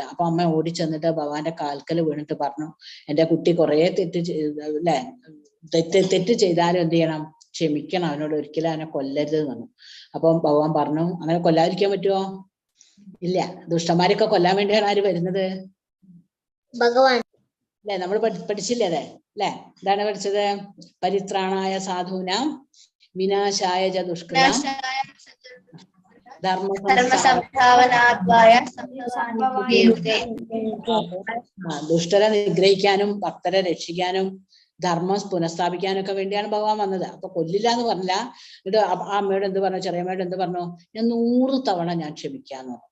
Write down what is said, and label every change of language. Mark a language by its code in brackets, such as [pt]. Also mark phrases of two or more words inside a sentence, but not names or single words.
[ml] അപ്പൊ അമ്മ ഓടി ചെന്നിട്ട് ഭഗവാന്റെ കാൽക്കൽ വീണിട്ട് പറഞ്ഞു, എന്റെ കുട്ടി കുറെ തെറ്റ് ചെയ്താലും എന്ത് ചെയ്യണം, ക്ഷമിക്കണം, അവനോട് ഒരിക്കലും അവനെ കൊല്ലരുത് എന്ന് പറഞ്ഞു. അപ്പം ഭഗവാൻ പറഞ്ഞു, അങ്ങനെ കൊല്ലാതിരിക്കാൻ പറ്റുമോ? ഇല്ല. ദുഷ്ടന്മാരെയൊക്കെ കൊല്ലാൻ വേണ്ടിയാണ് ആര് വരുന്നത്? ഭഗവാൻ. അല്ലെ, നമ്മൾ പഠിച്ചില്ലേ അതെ അല്ലെ? എന്താണ് പഠിച്ചത്? [sa] പരിത്രാണായ സാധൂനാം വിനാശായ ച ദുഷ്കൃതാം [ml] ദുഷ്ടരെ നിഗ്രഹിക്കാനും ഭക്തരെ രക്ഷിക്കാനും ധർമ്മം പുനഃസ്ഥാപിക്കാനും ഒക്കെ വേണ്ടിയാണ് ഭഗവാൻ വന്നത്. അപ്പൊ കൊല്ലില്ല എന്ന് പറഞ്ഞില്ല. എന്നിട്ട് ആ അമ്മയോട് എന്ത് പറഞ്ഞു, ചെറിയമ്മയോട് എന്ത് പറഞ്ഞു, ഞാൻ 100 തവണ ഞാൻ ക്ഷമിക്കാന്ന് പറഞ്ഞു.